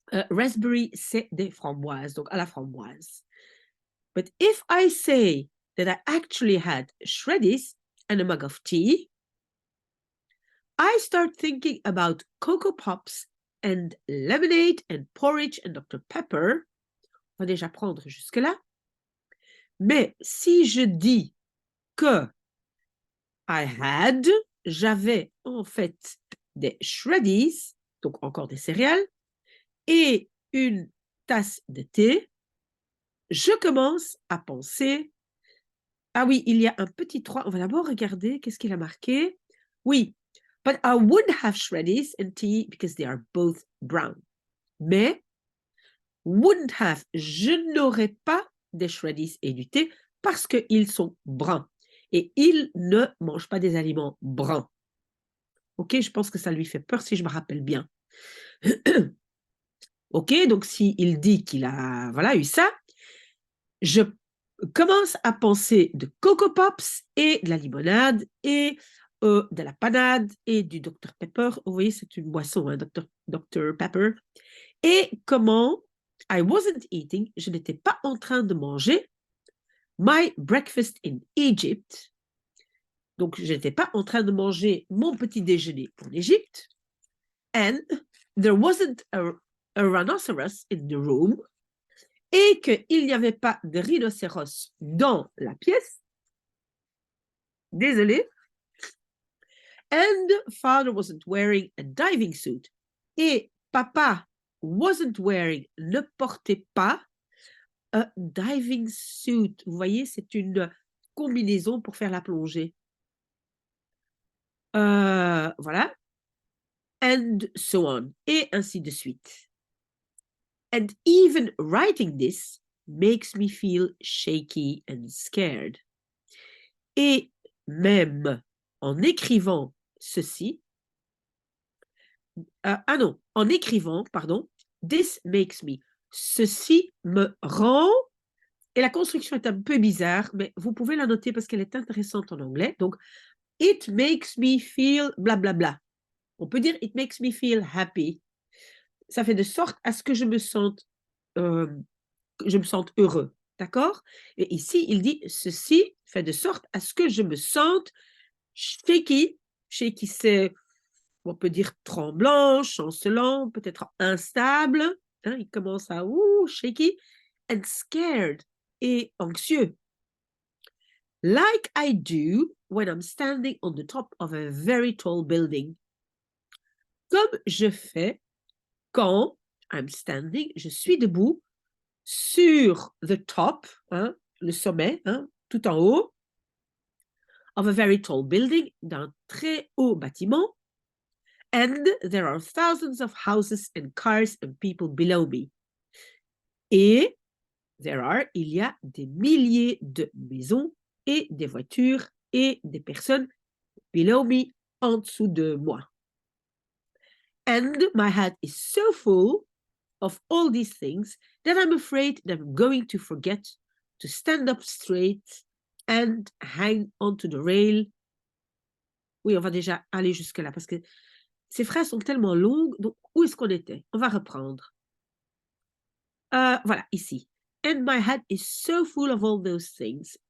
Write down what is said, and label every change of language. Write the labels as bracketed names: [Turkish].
[French] Raspberry, c'est des framboises, donc à la framboise. [English] But if I say that I actually had Shreddies and a mug of tea, I start thinking about Cocoa Pops and lemonade and porridge and Dr Pepper. [French] On va déjà prendre jusque-là. Mais si je dis que j'avais en fait des Shreddies, donc encore des céréales, et une tasse de thé, je commence à penser, ah oui, il y a un petit 3, on va d'abord regarder, qu'est-ce qu'il a marqué? [English] Oui, but I wouldn't have Shreddies and tea because they are both brown. [French] Mais, [English] wouldn't have, [French] je n'aurais pas des Shreddies et du thé parce qu'ils sont bruns. Et il ne mange pas des aliments bruns. Ok, je pense que ça lui fait peur si je me rappelle bien. Ok, donc s'il dit qu'il a eu ça, je commence à penser de Coco Pops et de la limonade et de la panade et du Dr Pepper. Vous voyez, c'est une boisson, hein, Dr Pepper. Et comment [English] I wasn't eating, [French] je n'étais pas en train de manger [English] my breakfast in Egypt. [French] Donc, je n'étais pas en train de manger mon petit déjeuner en Égypte. [English] And there wasn't a rhinoceros in the room. [French] Et qu'il n'y avait pas de rhinocéros dans la pièce. Désolé. [English] And father wasn't wearing a diving suit. [French] Et papa [English] wasn't wearing, [French] ne portait pas [English] a diving suit. [French] Vous voyez, c'est une combinaison pour faire la plongée. [English] Voilà. And so on. [French] Et ainsi de suite. [English] And even writing this makes me feel shaky and scared. [French] Et même en écrivant ceci, en écrivant, pardon, [English] this makes me, [French] ceci me rend, et la construction est un peu bizarre, mais vous pouvez la noter parce qu'elle est intéressante en anglais. [English] Donc, it makes me feel blablabla. Bla, bla. [French] On peut dire [English] it makes me feel happy. [French] Ça fait de sorte à ce que je me sente heureux. D'accord? Et ici, il dit ceci fait de sorte à ce que je me sente shaky. Shaky, c'est, on peut dire tremblant, chancelant, peut-être instable. Hein, il commence à shaky and scared et anxieux. [English] Like I do when I'm standing on the top of a very tall building. [French] Comme je fais quand I'm standing, je suis debout sur [English] the top, hein, [French] le sommet, [English] hein, [French] tout en haut, [English] of a very tall building, [French] d'un très haut bâtiment, [English] and there are thousands of houses and cars and people below me. [French] Et il y a des milliers de maisons et des voitures et des personnes [English] below me, [French] en dessous de moi. [English] And my head is so full of all these things that I'm afraid that I'm going to forget to stand up straight and hang onto the rail. [French] Oui, on va déjà aller jusque-là parce que ces phrases sont tellement longues. Donc, où est-ce qu'on était? On va reprendre. Voilà, ici. [English] And my head is so full of all those things.